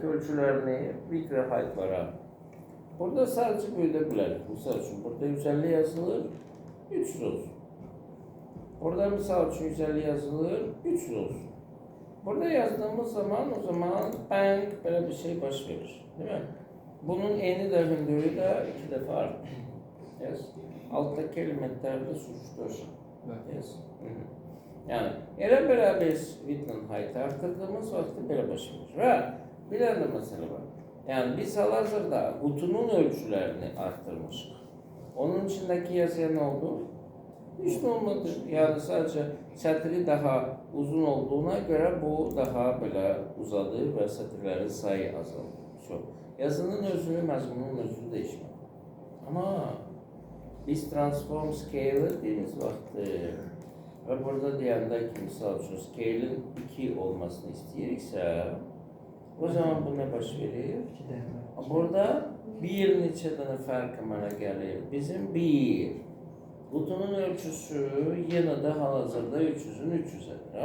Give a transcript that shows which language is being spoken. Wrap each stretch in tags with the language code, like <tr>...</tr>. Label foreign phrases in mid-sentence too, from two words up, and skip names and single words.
<az>Ölçülərini mikro haytlara. Burada sadəcə böyüdə bilərik. Misal üçün, burada 150 yazılır, 300 olsun. Burada misal üçün 150 yazılır, 300 olsun. Burada yazdığımız zaman, o zaman bang belə bir şey baş verir.</az> <tr>Değil mi? Bunun eni de hündürü de 2 defa artar.</tr> <en>Yes.</en> <tr>Alttaki elementlerde suçtur.</tr> <en>Yes.</en> <az>Yani elə belə biz</az> <en>width height</en> <az>artırdığımız vaxtı belə baş verir. Və bir də məsələ var. Yani biz hal-hazırda kutunun ölçülerini arttırmışıq.</az> <tr>Onun içindeki yazıya ne oldu? Hiç de olmadı. Yani sadece sətri daha uzun olduğuna göre bu daha böyle uzadı ve sətirlərin sayı azaldı. Çok.</tr> <az>Yazının özünü, məzmunun özünü değişmedi. Ama biz</az> <en>transform scale</en> <az>dediğimiz vaxtı ve burada deyəndə ki, misal üçün scale'in 2 olmasını istəyiriksə, o zaman bu ne baş verir? Burada bir neçə dənə fərq əmələ gəlir. Bizim 1. Qutunun ölçüsü yenə də hal-hazırda 300-ün 300-ədir.</az>